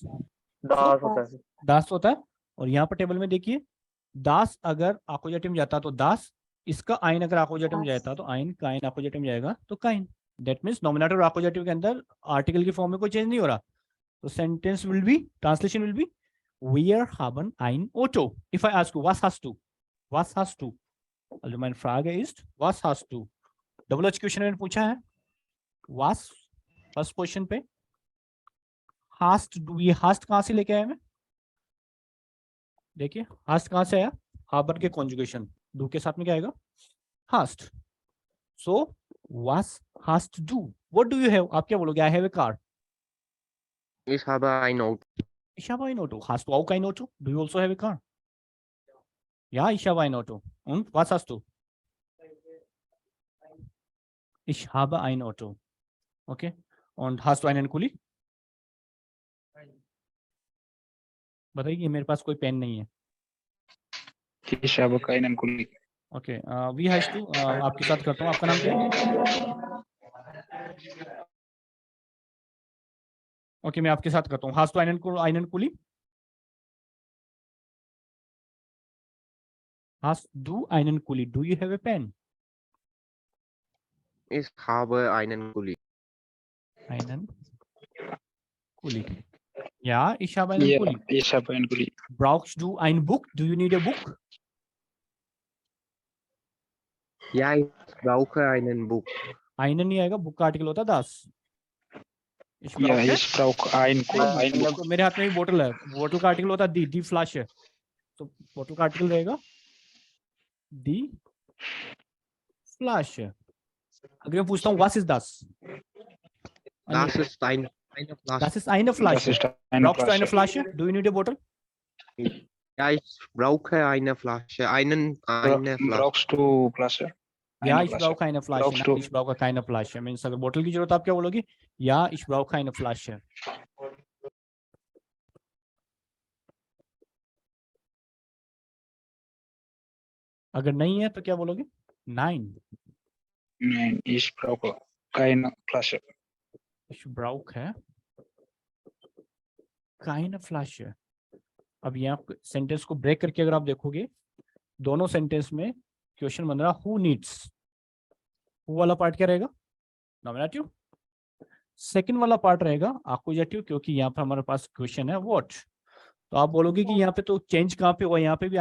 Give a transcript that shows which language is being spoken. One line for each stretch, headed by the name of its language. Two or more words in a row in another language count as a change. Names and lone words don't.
Hindi: दास होता है। दास होता है। और यहाँ पर टेबल में देखिए, दास अगर आपोजिटिव में जाता तो दास, इसका आइन अगर आपोजिटिव में जाता तो आइन, काइन आपोजिटिव में जाएगा तो काइन।
English: That means
Hindi: नॉमिनेटर और आपोजिटिव के अंदर आर्टिकल की फॉर्म में कोई चेंज नहीं हो रहा।
English: तो सेंटेंस विल बी, ट्रांसलेशन विल बी
German: wir haben ein Auto.
English: If I ask you
German: was hast du, was hast du, also meine Frage ist was hast du।
English: double H question
Hindi: में पूछा है was
English: first question
Hindi: पे,
German: hast du,
Hindi: ये hast कहां से लेके आया मैं? देखिए hast कहां से आया? haben के कॉन्जुगेशन do के साथ में क्या आएगा?
German: hast। so was hast du,
English: what do you have?
Hindi: आप क्या बोलोगे?
English: I have a car।
German: Ich habe ein Auto. Ich habe ein Auto। Hast du auch ein Auto?
English: Do you also have a car?
German: Ja, ich habe ein Auto। Und was hast du? Ich habe ein Auto। Okay। Und hast du einen Kuli?
Hindi: बताइए, मेरे पास कोई पेन नहीं है।
German: Ich habe keinen Kuli.
English: ओके, वी हैज टू,
Hindi: आपके साथ करता हूँ। आपका नाम क्या है? ओके, मैं आपके साथ करता हूँ।
German: hast du einen Kuli? Hast du einen Kuli?
English: Do you have a pen?
German: Ich habe einen Kuli. Einen Kuli। Ja, ich habe einen Ja, Kuli। ich habe einen Kuli. Brauchst du ein Buch?
English: Do you need a book?
German: Ja, ich brauche einen Buch.
Hindi: einen नहीं आएगा, बुक का आर्टिकल होता है das। Ich
German: Ja, brauche ich brauche ein Buch.
Hindi: तो मेरे हाथ में भी बोतल है, बोतल का आर्टिकल होता है
German: die Flasche
Hindi: है, तो बोतल का आर्टिकल रहेगा
German: die Flasche.
Hindi: अगर मैं पूछता हूँ
English: What is
Hindi: das?
German: Das ist eine Flasche. Das ist eine Das Flasche। ist eine Brauchst du eine Flasche. Flasche? Do you need a bottle? Ja, ich brauche eine Flasche. Eine Flasche. Brauchst du Flasche? Ja, Eine ich Flasche. brauche eine Flasche। Brauchst Nein, du? ich brauche keine Flasche।
Hindi: मींस अगर बोतल की जरूरत आप क्या बोलोगे?
German: Ja, ich brauche eine Flasche।
Hindi: अगर नहीं है तो क्या बोलोगे?
German: Nein, Nein, ich brauche keine Flasche. ich brauche keine Flasche।
Hindi: अब यहाँ सेंटेंस को ब्रेक करके अगर आप देखोगे, दोनों सेंटेंस में क्वेश्चन बन रहा
English: who needs.
Hindi: हु वाला पार्ट क्या रहेगा? नॉमिनेटिव। सेकंड वाला पार्ट रहेगा एक्यूजेटिव, क्योंकि यहाँ पर हमारे पास क्वेश्चन है व्हाट। तो आप बोलोगे कि यहाँ पे तो चेंज कहाँ पे हुआ?